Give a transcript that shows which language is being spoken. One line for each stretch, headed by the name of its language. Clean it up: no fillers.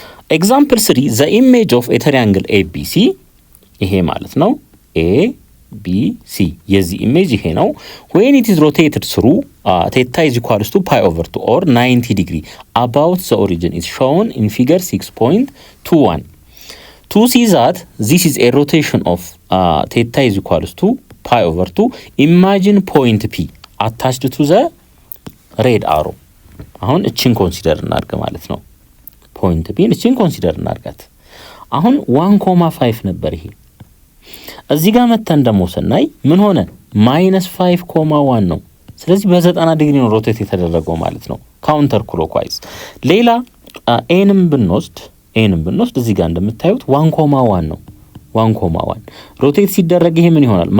English: ኤግዛምፕል 3 ዘ ኢሜጅ ኦፍ ኤ ትራያንግል ኤቢሲ
Amharic: ይሄ ማለት ነው። ኤቢሲ የዚህ ኢሜጅ ይሄ ነው።
English: when it is rotated through theta is equals to pi over 2 or 90 degree about the origin is shown in figure 6.21. To see that this is a rotation of theta is equals to pi over 2, imagine point P attached to the red arrow.
Amharic: አሁን እቺን ኮንሲደር እናድርግ ማለት ነው። ፖይንት P እቺን ኮንሲደር እናድርጋት። አሁን 1.5 ነበር ይሄ። እዚህ ጋር መተን ደግሞ ስናይ ምን ሆነ? -5.1 ነው። ስለዚህ በ90 ዲግሪ ነው ሮቴት የተደረገው ማለት ነው፣ ካውንተር ክሎክዋይዝ። ሌላ ኤንም ብንወስድ እዚህ ጋር እንደምታዩት 1.1 ነው። 1.1 ሮቴት ሲደረግ ይሄ ምን ይሆናል?